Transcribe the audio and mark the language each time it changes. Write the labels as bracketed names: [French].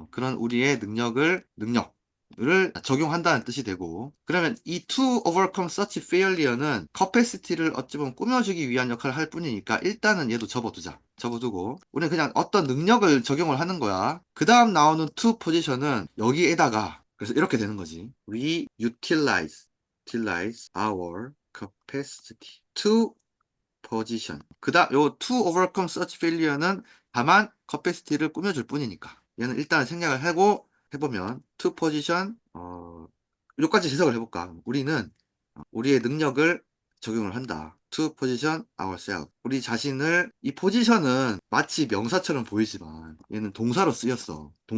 [Korean] 그런 우리의 능력을 적용한다는 뜻이 되고 그러면 이 [English] to overcome such failure [Korean] 는 capacity를 어찌 보면 꾸며주기 위한 역할을 할 뿐이니까 일단은 얘도 접어두고 우리는 그냥 어떤 능력을 적용을 하는 거야. 그 다음 나오는 to position은 여기에다가 그래서 이렇게 되는 거지. [English] We utilize our capacity to position. [Korean] 요 [English] to overcome such failure [Korean] 는 다만 capacity를 꾸며줄 뿐이니까. 얘는 일단 생각을 하고 해보면 [English] to position [Korean] 여기까지 해석을 해볼까? 우리는 우리의 능력을 적용을 한다. [English] to position ourselves. [Korean] 우리 자신을 이 포지션은 마치 명사처럼 보이지만 얘는 동사로 쓰였어.